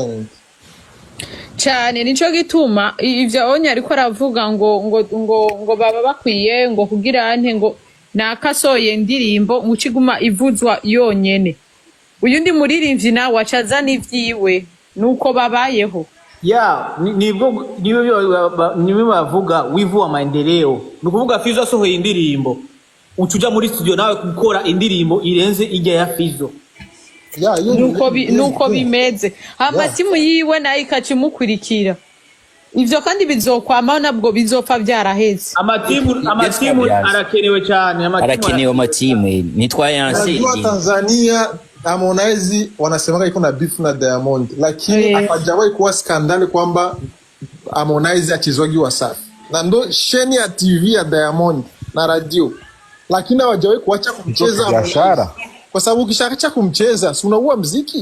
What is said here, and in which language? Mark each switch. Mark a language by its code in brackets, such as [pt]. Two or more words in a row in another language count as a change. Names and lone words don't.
[rn] Cyane nico gituma ivyo onye ariko aravuga ngo baba bakwiye ngo kugira ante ngo nakasoye indirimbo mu kiguma ivuzwa yonyene. Uyu ndi muririmvyi nawe acaza n'ivyiwe nuko babayeho. Nibwo bavuga [sw] wivu wa maendeleo. [rn] Nukuvuga Fizo asohoye indirimbo. Ucuja muri studio nawe gukora indirimbo irenze ijya ya Fizo. Nuko bimeze. Amatimu yiwe nayo ikacimukurikira. Ivyo kandi bizokwamaho nabwo bizopfa byaraheze. Amatimu arakenewe cyane. Arakenewe amatimu nitwayanse. [sw] Tanzania Harmonize wanasemaga iko na beef na Diamond, lakini hapajawahi kuwa skandali kwamba Harmonize achizwagi Wasafi. Na ndo sheni ya TV ya Diamond na radio. Lakini hawajawahi kuacha kumcheza biashara. Kwa sababu ukishaacha kumcheza, si unaua muziki?